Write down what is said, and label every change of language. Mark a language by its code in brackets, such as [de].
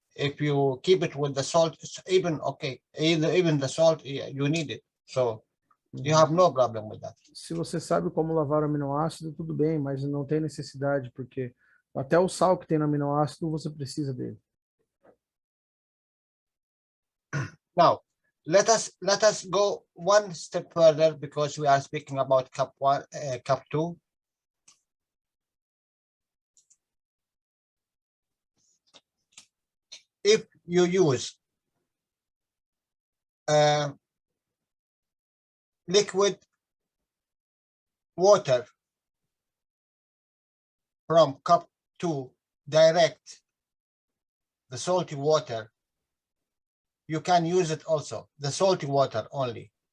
[en] If you keep it with the salt, it's even okay. Even the salt, you need it. So you have no problem with that. [pt] Se você sabe como lavar o aminoácido, tudo bem, mas não tem necessidade, porque até o sal que tem no aminoácido, você precisa dele. [en] Now, let us go one step further because we are speaking about cup 1, cup 2. If you use liquid water from cup 2 direct, the salty water, you can use it also, the salty water only.